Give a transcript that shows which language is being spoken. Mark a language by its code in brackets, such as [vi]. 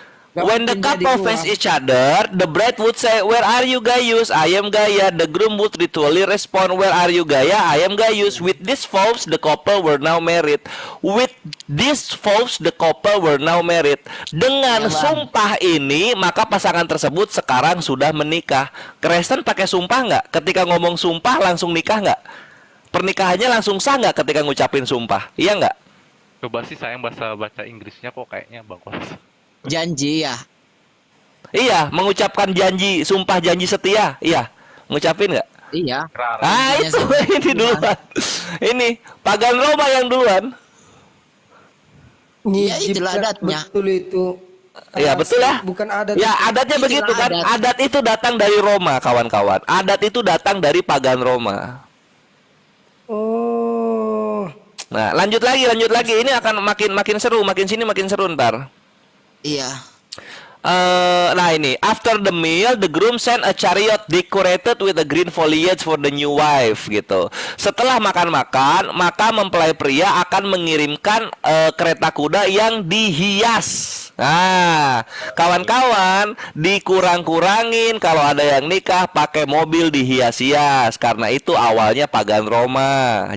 [en] When the couple face each other, the bride would say, "Where are you Gaius? I am Gaia." The groom would ritually respond, "Where are you Gaia? I am Gaius." With these vows, the couple were now married. With these vows, the couple were now married. [id] Dengan sumpah ini, maka pasangan tersebut sekarang sudah menikah. Kristen pakai sumpah nggak? Ketika ngomong sumpah langsung nikah nggak? Pernikahannya langsung sah nggak ketika ngucapin sumpah? Iya nggak? Coba sih sayang baca Inggrisnya kok kayaknya bagus. Janji ya. Iya, mengucapkan janji, sumpah janji setia. Iya, ngucapin nggak? Iya. Itu ini duluan. Ini pagan Roma yang duluan. Iya, itulah adatnya. Betul itu. Iya betul ya. Bukan adat. Ya adatnya begitu kan. Adat itu datang dari Roma, kawan-kawan. Adat itu datang dari pagan Roma. Oh. Nah, lanjut lagi. Ini akan makin seru, makin seru ntar. Iya. Nah ini, [en] after the meal, the groom sent a chariot decorated with a green foliage for the new wife gitu. [id] Setelah makan-makan, maka mempelai pria akan mengirimkan kereta kuda yang dihias. Nah, kawan-kawan, dikurang-kurangin kalau ada yang nikah pakai mobil dihias-hias karena itu awalnya pagan Roma.